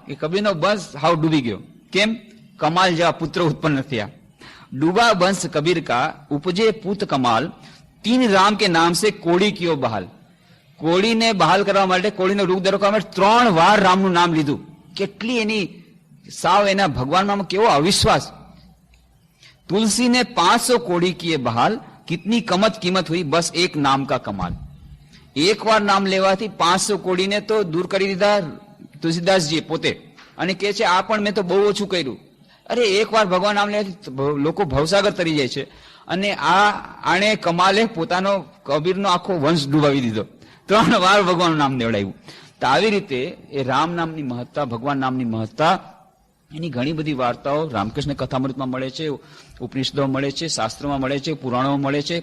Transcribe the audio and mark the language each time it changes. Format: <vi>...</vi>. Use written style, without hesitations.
<gu>એ કબીરનો બંશ હાવ ડૂબી ગયો. કેમ? કમાલ જેવા પુત્ર ઉત્પન્ન થયા.</gu> <hi>ડૂબા બંશ કબીર કા ઉપજે પુત કમાલ, 3 રામ કે નામ સે કોળી કિયો બહાલ.</hi> <gu>કોળીને બહાલ કરવા માટે, કોળીનો રોગ દૂર કરવા માટે 3 વાર રામનું નામ લીધું. કેટલી એની સાવ એના ભગવાનમાં કેવો અવિશ્વાસ.</gu> <hi>तुलसी ने 500 कोड़ी किए बहाल, कितनी कीमत हुई, बस एक नाम का कमाल.</hi> <gu>एक बार नाम लेवाथी 500 कोड़ी ने तो दूर કરી દીધા તુલસીદાસજી પોતે. અને કહે છે આ પણ મેં તો બહુ ઓછું કર્યું. અરે એક વાર ભગવાન નામ લેવાથી લોકો ભવસાગર તરી જાય છે. અને આણે કમાલે પોતાનો કબીરનો આખો વંશ ડૂબાવી દીધો. 3 વાર ભગવાનનું નામ લેવડાવ્યું. તો આવી રીતે એ રામ નામની મહત્તા, ભગવાન નામની મહત્તા, એની ઘણી બધી વાર્તાઓ રામકૃષ્ણ કથામૃતમાં મળે છે, ઉપનિષદોમાં મળે છે, શાસ્ત્રોમાં મળે છે, પુરાણોમાં મળે છે.</gu>